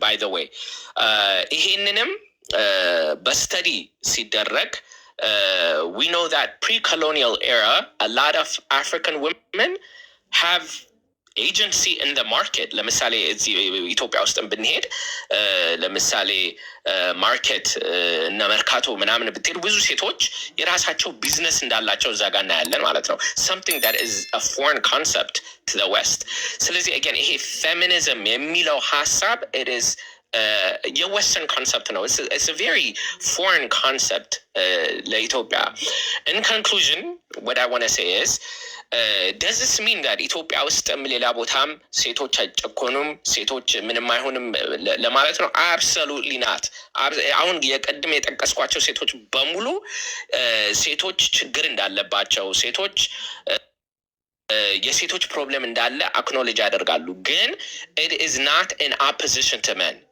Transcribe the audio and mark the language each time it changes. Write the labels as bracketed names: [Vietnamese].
[English] by the way [Amharic] ይሄንንም በስተዲ ሲደረግ [English] we know that pre-colonial era a lot of African women have agency in the market. [Amharic] ለምሳሌ እዚህ ኢትዮጵያ ውስጥ ብንሄድ ለምሳሌ ማርኬት እና መርካቶ ምናምን ብትሄድ ብዙ ሴቶች የራሳቸው ቢዝነስ እንዳላቸው እዛ ጋር እናያለን ማለት ነው. [English] something that is a foreign concept to the west. [Amharic] ስለዚህ [English] again [Amharic] ይሄ [English] feminism [Amharic] የሚለው ሐሳብ [English] it is a western concept [Amharic] ነው. [English] It's a very foreign concept [Amharic] ለኢትዮጵያ. [English] In conclusion, what I want to say is does this mean that [Amharic] ኢትዮጵያ ውስጥም ሌላ ቦታም ሴቶች አይጨቆኑም ሴቶች ምንም አይሆንም ለማለት ነው? [English] absolutely not. [Amharic] አሁን የቀድም የጠቀስኳቸው ሴቶች በሙሉ ሴቶች ችግር እንዳለባቸው ሴቶች የሴቶች ፕሮብሌም እንዳለ አክኖሌጅ ያደርጋሉ ግን [English] it is not in opposition to men.